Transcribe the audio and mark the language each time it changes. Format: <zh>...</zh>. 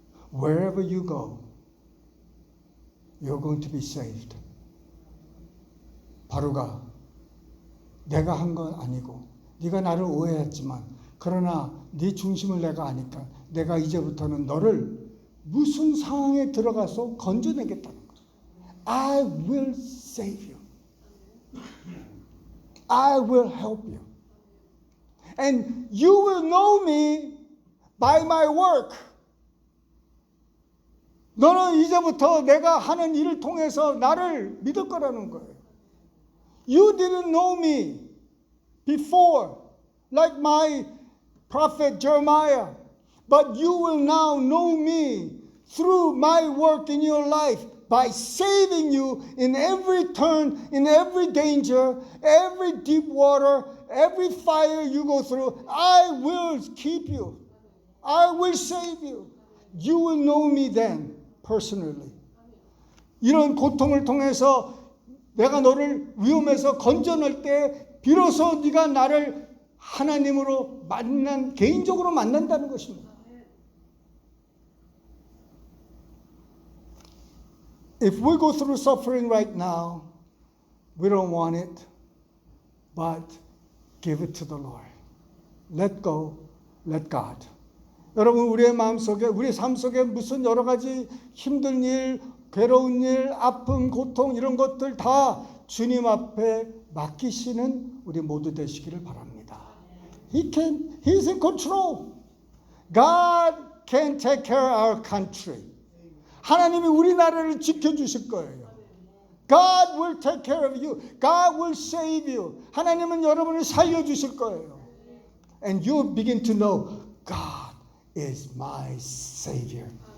<en>Wherever you go, you're going to be saved.</en> <ko>바로가 내가 한 건 아니고 네가 나를 오해했지만 그러나 네 중심을 내가 아니까 내가 이제부터는 너를 무슨 상황에 들어가서 건져내겠다는 거야.</ko> <en>I will save you. I will help you. And you will know me by my work.</en> <ko>너는 이제부터 내가 하는 일을 통해서 나를 믿을 거라는 거예요.</ko> <en>You didn't know me before, like my prophet Jeremiah, but you will now know me through my work in your life by saving you in every turn, in every danger, every deep water, every fire you go through. I will keep you. I will save you. You will know me then, personally.</en> <ko>이런 고통을 통해서 내가 너를 위험에서 건져낼 때 비로소 네가 나를 하나님으로 개인적으로 만난다는 것입니다.</ko> <en>If we go through suffering right now, we don't want it, but give it to the Lord. Let go, let God.</en> <ko>여러분, 우리의 마음속에, 우리 삶 속에 무슨 여러 가지 힘든 일, 괴로운 일, 아픔, 고통 이런 것들 다 주님 앞에 맡기시는 우리 모두 되시기를 바랍니다.</ko> <en>He's in control. God can take care of our country.</en> <ko>하나님이 우리나라를 지켜주실 거예요.</ko> <en>God will take care of you. God will save you.</en> <ko>하나님은 여러분을 살려주실 거예요.</ko> <en>And you begin to know God is my Savior.</en>